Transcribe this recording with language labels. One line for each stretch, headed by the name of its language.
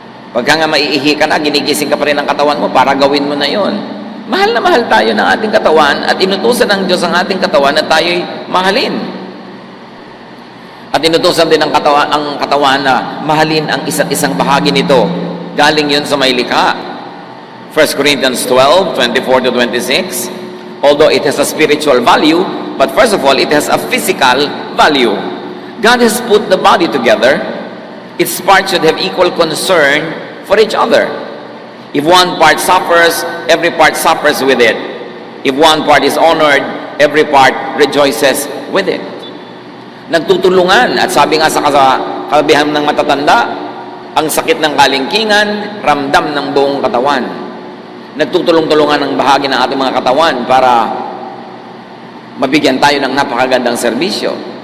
Filipino: Pagka nga maiihi ka na, ginigising ka pa rin ng katawan mo para gawin mo na yon. Mahal na mahal tayo ng ating katawan at inutusan ng Diyos ang ating katawan na tayo'y mahalin. At inutusan din ang katawan na mahalin ang isa't isang bahagi nito. Galing yun sa may likha.
English: 1 Corinthians 12:24-26, although it has a spiritual value, but first of all, it has a physical value. God has put the body together. Its parts should have equal concern for each other. If one part suffers, every part suffers with it. If one part is honored, every part rejoices with it.
Filipino: Nagtutulungan, at sabi nga sa kasabihan ng matatanda, ang sakit ng kalingkingan, ramdam ng buong katawan. Nagtutulong-tulungan ng bahagi ng ating mga katawan para mabigyan tayo ng napakagandang serbisyo.